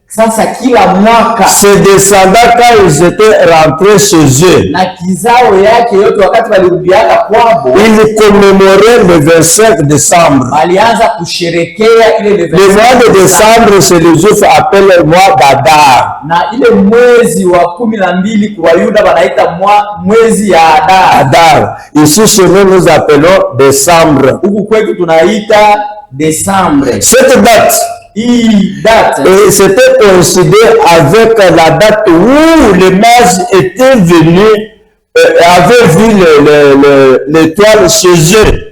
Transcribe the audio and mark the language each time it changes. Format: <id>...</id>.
<sw>sasa kila mwaka,</sw> <fr>ses descendants quand ils étaient rentrés chez eux,</fr> <sw>na kizao yake yote wakati walirudiaka kwabo,</sw> <fr>ils commémoraient le 25 décembre.</fr> <sw>alianza kusherekea ile</sw> <fr>le 25. Le mois de décembre, c'est le Juif appelle le mois d'Adar.</fr> <sw>Na ile mwezi wa 12 kwa Yuda wanaita mwezi ya Adar. Adar.</sw> <fr>Ici chez nous, nous appelons décembre.</fr> <sw>Huku kwetu tunaita décembre.</sw> <fr>Cette date, et c'était coïncidé avec la date où les mages étaient venus, avaient vu l'étoile chez eux.</fr>